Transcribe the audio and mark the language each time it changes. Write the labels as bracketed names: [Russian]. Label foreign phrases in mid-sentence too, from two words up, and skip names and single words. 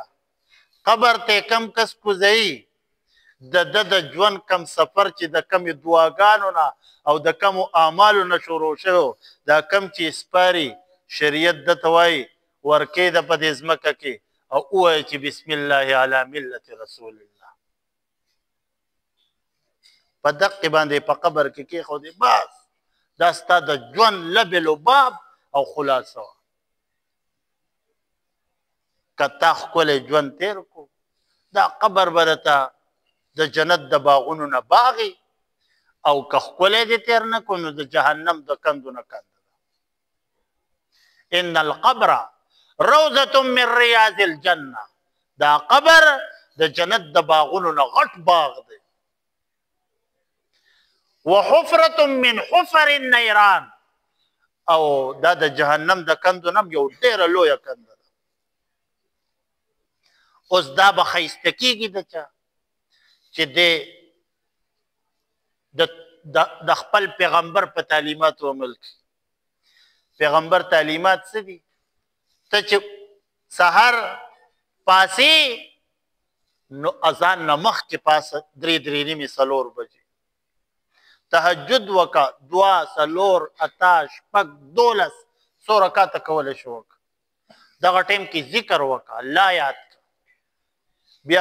[Pashto] قبر ته کم کس کوزوي، د ده د ژوند کم سفر چې د کمې دعاګانو نه او د کمو اعمالو نه شروع شوی، دا کم چې سپاري شریعت دته وایي ورکې ده په دې ځمکه کې او ووایه چې [Arabic] بسم الله علی ملت رسول الله، [Pashto] په دقې باندې په قبر کې کېښودې، بس دا ستا د ژوند لب لباب او خلاصه وه. کتا ښکلی ژوند تیر کو دا قبر به درته د جنت د باغونو نه باغي او که ښکلی دې تیر نه کو نو د جهنم د کندو نه کند [Arabic] ان القبر روضة من رياض الجنه [Pashto] دا قبر د جنت د باغونو نه غټ باغ دی [Arabic] وحفرة من حفر النيران [Pashto] او دا د جهنم د کندو نه یو ډیره لویه کنده ده اوس دا به ښایسته کېږي د چا چې د خپل پیغمبر په تعلیماتو عمل کړي پیغمبر تعلیمات څه دي ته چې سهار پاسې نو اذان نه مخکې پاسه 3:30 4 بجې تهجد وکا 2 4 8 شپږ 12 څو رکعاته کولی شو وکړه دغه ټیم کې ذکر وکړه الله یاد کړه بیا